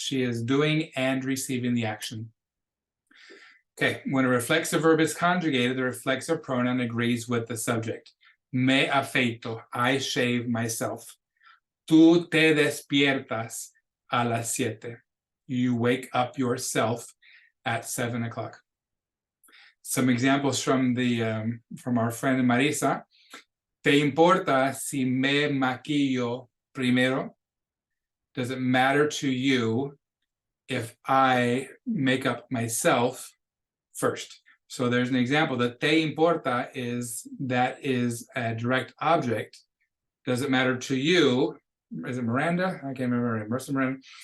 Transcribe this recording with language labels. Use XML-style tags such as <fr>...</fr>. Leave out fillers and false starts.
<en>She is doing and receiving the action. Okay, when a reflexive verb is conjugated, the reflexive pronoun agrees with the subject.</en> <es>Me afeito,</es> <en>I shave myself.</en> <es>Tú te despiertas a las 7.</es> <en>You wake up yourself at 7 o'clock. Some examples from our friend Marisa.</en> <es>¿Te importa si me maquillo primero?</es> <en>Does it matter to you if I make up myself first? So there's an example. The te importa is a direct object. Does it matter to you? Is it Miranda? I can't remember her name. Miranda.</en>